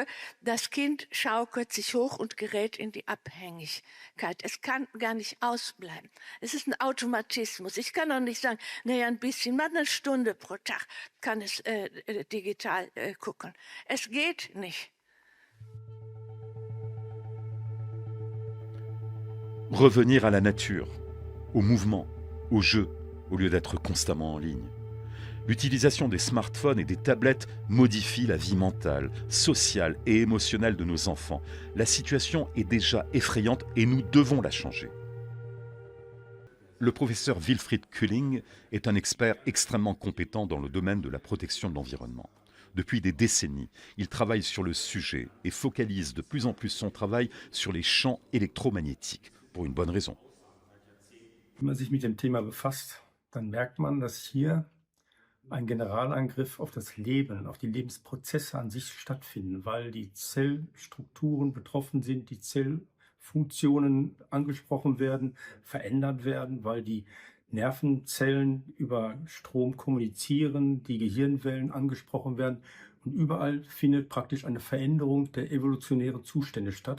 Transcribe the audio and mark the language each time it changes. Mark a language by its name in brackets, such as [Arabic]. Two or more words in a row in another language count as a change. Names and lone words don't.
[German] Das Kind schaukelt sich hoch und gerät in die Abhängigkeit. Es kann gar nicht ausbleiben. Es ist ein Automatismus. Ich kann auch nicht sagen, naja, ein bisschen, mal eine Stunde pro Tag kann es digital gucken. Es geht nicht. [French] Revenir à la nature, au mouvement, au jeu, au lieu d'être constamment en ligne. L'utilisation des smartphones et des tablettes modifie la vie mentale, sociale et émotionnelle de nos enfants. La situation est déjà effrayante et nous devons la changer. Le professeur Wilfried Külling est un expert extrêmement compétent dans le domaine de la protection de l'environnement. Depuis des décennies, il travaille sur le sujet et focalise de plus en plus son travail sur les champs électromagnétiques, pour une bonne raison. [German] Wenn man sich mit dem Thema befasst, dann merkt man, dass hier ein Generalangriff auf das Leben, auf die Lebensprozesse an sich stattfinden, weil die Zellstrukturen betroffen sind, die Zellfunktionen angesprochen werden, verändert werden, weil die Nervenzellen über Strom kommunizieren, die Gehirnwellen angesprochen werden und überall findet praktisch eine Veränderung der evolutionären Zustände statt.